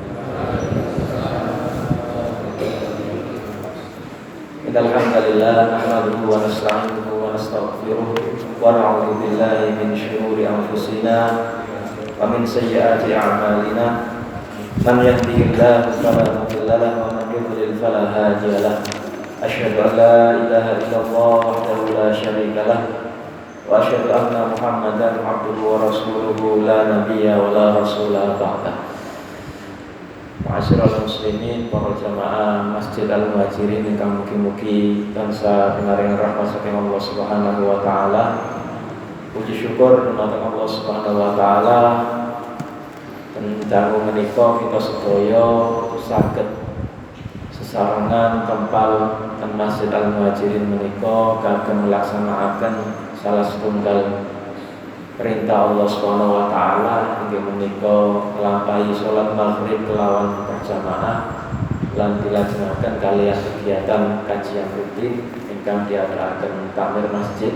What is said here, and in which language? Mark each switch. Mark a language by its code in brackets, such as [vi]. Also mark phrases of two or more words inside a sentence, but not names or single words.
[ar] إن الحمد لله نحمده ونستعينه ونستغفره ونعوذ بالله من شرور أنفسنا ومن سيئات أعمالنا. من يهده الله فلا مضل له ومن يضلل فلا هادي له. أشهد أن لا إله إلا الله وحده لا شريك له وأشهد أن محمدا عبده ورسوله لا نبي ولا رسول بعده. معاشر المسلمين, [jv] para jamaah Masjid Al-Muhajirin ingkang mugi-mugi tansah pinaringan rahmat saking Allah [ar] سبحانه وتعالى. [jv] Puji syukur dumateng Allah [ar] سبحانه وتعالى [jv] tentang menika kita sedaya saged sesarengan tempal ten Masjid Al-Muhajirin menika kagem melaksanakan salah setunggal perintah Allah [ar] سبحانه وتعالى [jv] inggih menika nglampahi salat maghrib kelawan berjamaah lan dilajengaken kaliyan kegiatan kajian rutin ingkang diadaaken takmir masjid.